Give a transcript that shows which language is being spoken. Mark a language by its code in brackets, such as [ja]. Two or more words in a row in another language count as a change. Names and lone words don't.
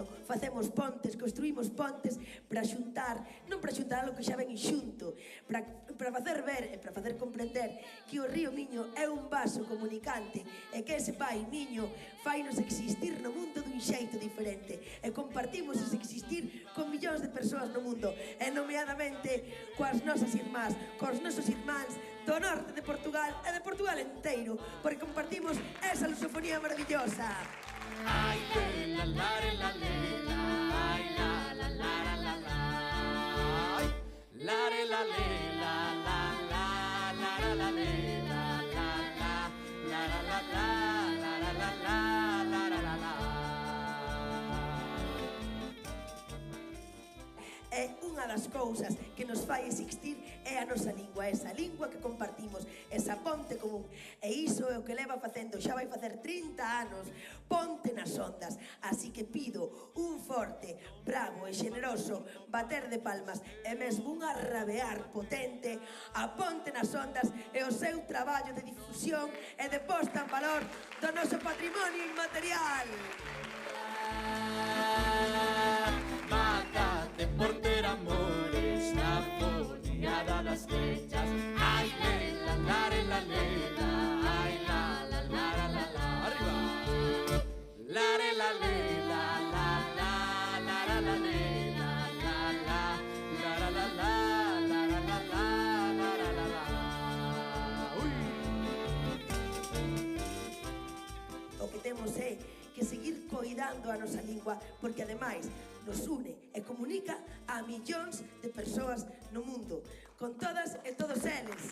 [gl] Facemos pontes, construímos pontes para xuntar, non para xuntar algo que xa ven xunto, para facer ver e para facer comprender que o río Miño é un vaso comunicante e que ese pai Miño fainos existir no mundo dun xeito diferente e compartimos ese existir con millóns de persoas no mundo e nomeadamente coas nosas irmás, cos nosos irmáns do norte de Portugal e de Portugal enteiro, porque compartimos esa lusofonía maravillosa. Ai, la la la la, ai, la la la la la, ai, la la la la la la la la la la la la la la. É unha das cousas que nos fai existir é a nosa lingua, esa lingua que compartimos, esa ponte común. E iso é o que leva facendo, xa vai facer 30 anos, Ponte nas Ondas. Así que pido un forte, bravo e xeneroso bater de palmas e mesmo un arrabear potente a Ponte nas Ondas e o seu traballo de difusión e de posta en valor do noso patrimonio inmaterial. Mátate por ter amores na foliada das flechas. Ai, lela, la, lela, ai, la, la, la, la, la, arriba. La, la, lela, la, la, la, la, la, lela, la, la, la, la, la, la, la, la, la, la, la, la. Ui. O que temos é que seguir coidando a nosa lingua porque ademais nos une e comunica a millóns de persoas no mundo, con todas e todos eles.